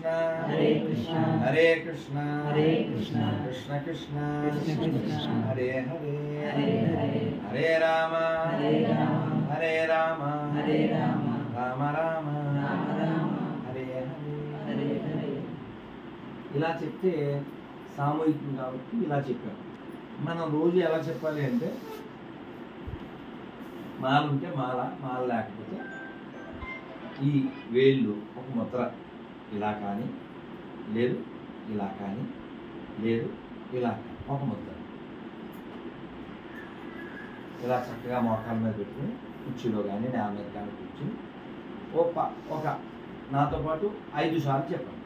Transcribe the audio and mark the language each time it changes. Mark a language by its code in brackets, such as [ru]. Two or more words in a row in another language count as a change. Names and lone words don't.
[te] హరే కృష్ణ హరే కృష్ణ హరే కృష్ణ కృష్ణ కృష్ణ కృష్ణ కృష్ణ హరే హరే హరే హరే హరే రామ హరే రామ హరే రామ హరే రామ రామ రామ రామ రామ హరే హరే హరే హరే. ఇలా చెప్తే సామూహికం కాబట్టి ఇలా చెప్పాం. మనం రోజు ఎలా చెప్పాలి అంటే, మాల ఉంటే మాల, మాల లేకపోతే ఈ వేళ్ళు ఒక ముద్ర ఇలా కానీ, లేదు ఇలా కానీ, లేదు ఇలా కానీ, ఒక ముద్ర ఇలా చక్కగా మోకాల మీద పెట్టుకుని కుర్చీలో కానీ నేల మీద కానీ కూర్చుని ఒక నాతో పాటు 5 సార్లు చెప్పండి.